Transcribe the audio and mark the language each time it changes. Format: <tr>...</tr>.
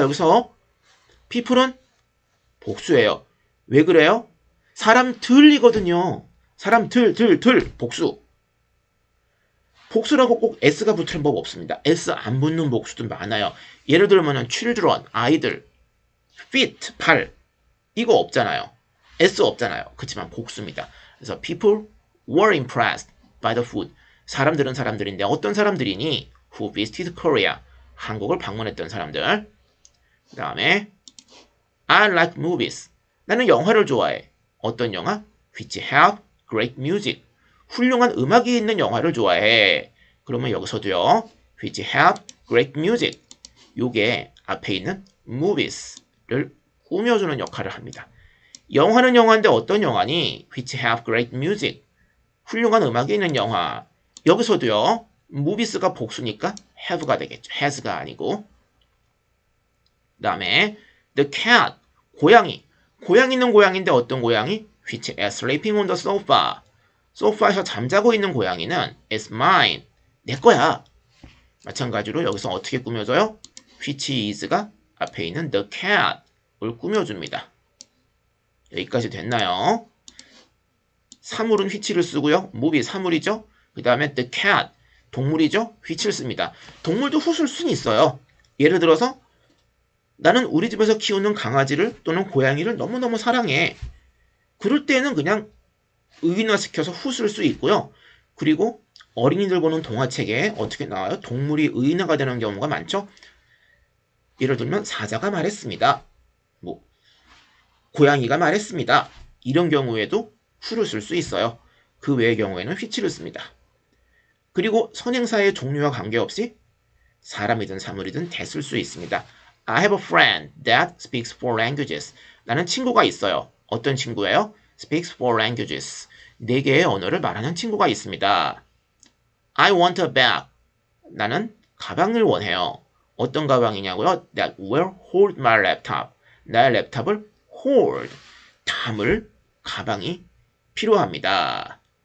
<ko>여기서 people은 복수예요. 왜 그래요? 사람들이거든요. 사람들 복수. 복수라고 꼭 s가 붙는 법 없습니다. s 안 붙는 복수도 많아요. 예를 들면은 children, 아이들, feet, 발. 이거 없잖아요. s 없잖아요. 그렇지만 복수입니다. 그래서</ko> <en>people were impressed by the food.</en> <ko>사람들은 사람들인데 어떤 사람들이니?</ko> <en>Who visited Korea.</en> <ko>한국을 방문했던 사람들. 그 다음에</ko> <en>I like movies.</en> <ko>나는 영화를 좋아해. 어떤 영화?</ko> <en>Which have great music.</en> <ko>훌륭한 음악이 있는 영화를 좋아해. 그러면 여기서도요.</ko> <en>Which have great music.</en> <ko>요게 앞에 있는 movies를 꾸며주는 역할을 합니다. 영화는 영화인데 어떤 영화니?</ko> <en>Which have great music.</en> <ko>훌륭한 음악이 있는 영화. 여기서도요. movies가 복수니까 have가 되겠죠. has가 아니고. 그 다음에 the cat. 고양이. 고양이 있는 고양이인데 어떤 고양이?</ko> <en>Which is sleeping on the sofa.</en> <ko>소파에서 잠자고 있는 고양이는</ko> <en>is mine.</en> <ko>내 거야. 마찬가지로 여기서 어떻게 꾸며져요? which is가 앞에 있는 the cat을 꾸며줍니다. 여기까지 됐나요? 사물은 which를 쓰고요. movie 사물이죠. 그 다음에 the cat 동물이죠. which를 씁니다. 동물도 who 쓸 수는 있어요. 예를 들어서 나는 우리 집에서 키우는 강아지를 또는 고양이를 너무너무 사랑해. 그럴 때는 그냥 의인화시켜서 who 쓸 수 있고요. 그리고 어린이들 보는 동화책에 어떻게 나와요? 동물이 의인화가 되는 경우가 많죠. 예를 들면 사자가 말했습니다. 고양이가 말했습니다. 이런 경우에도 who를 쓸 수 있어요. 그 외의 경우에는 which를 씁니다. 그리고 선행사의 종류와 관계없이 사람이든 사물이든 대 쓸 수 있습니다.</ko> <en>I have a friend that speaks four languages.</en> <ko>나는 친구가 있어요. 어떤 친구예요?</ko> <en>Speaks four languages.</en> <ko>4개의 언어를 말하는 친구가 있습니다.</ko> <en>I want a bag.</en> <ko>나는 가방을 원해요. 어떤 가방이냐고요?</ko> <en>That will hold my laptop.</en> <ko>나의 랩탑을 hold, 담을 가방이 필요합니다.</ko>